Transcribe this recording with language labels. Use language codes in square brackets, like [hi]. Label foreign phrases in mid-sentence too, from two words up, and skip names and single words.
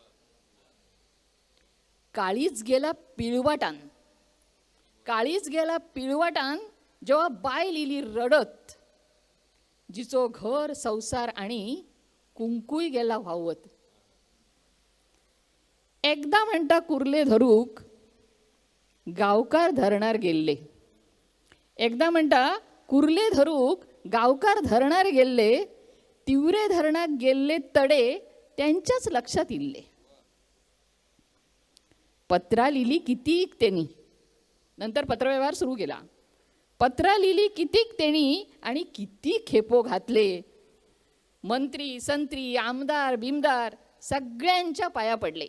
[kok] काळीच गेला पिळवाटान, काळीच गेला पिळवाटान. जेव्हा बायल इली रडत, जिचो घर संसार आणि कुंकूय गेला व्हावत. एकदा म्हणता कुर्ले धरूक गावकार धरणार गेल्ले, एकदा म्हणता कुर्ले धरूक गावकार धरणार गेल्ले. तिवरे धरणाक गेल्ले तडे त्यांच्याच लक्षात इल्ले. पत्रा लिहिली कितीक त्यांनी, नंतर पत्रव्यवहार सुरू केला. पत्रा लिहिली कितीक त्यांनी आणि किती खेपो घातले. मंत्री संत्री आमदार बिमदार सगळ्यांच्या पाया पडले.